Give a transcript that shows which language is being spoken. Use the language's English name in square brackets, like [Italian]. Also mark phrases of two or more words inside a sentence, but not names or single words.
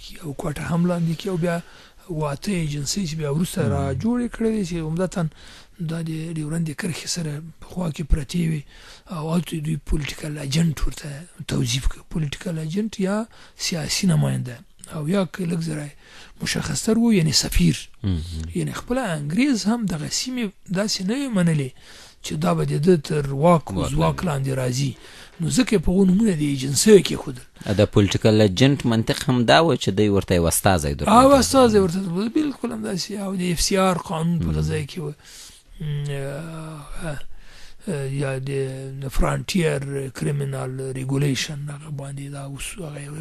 [Pashto] کړي او کوټه هم لاندې کړي او بیا واته ایجنسۍ چې بیا وروسته را جوړې کړې چې عمدتاً دا د ډیورند کرښې سره پخوا کې پرتې وي او هلته دوی [English] political agent [Pashto] ورته توظیف کړي [English] political agent [Pashto] یا سیاسي نماینده او یا که لږ ذره مشخصتر و یعنی سفیر یعنی خپله انګریز هم دغه سیمې داسې نه وې منلې چې دا به د ده تر واک و ځواک لاندې راځي نو ځکه یې په هغو نومونه د ایجنسیو کېښودل د [English] political agent [Pashto] منطق هم دا و چې دوی ورته یو استازی درلود او استازی ورته درلود بلکل همداسې او د اف سی آر قانون په هغه ځای کې و یا د [English] frontier criminal regulation [Pashto] هغه باندې دا هغه یو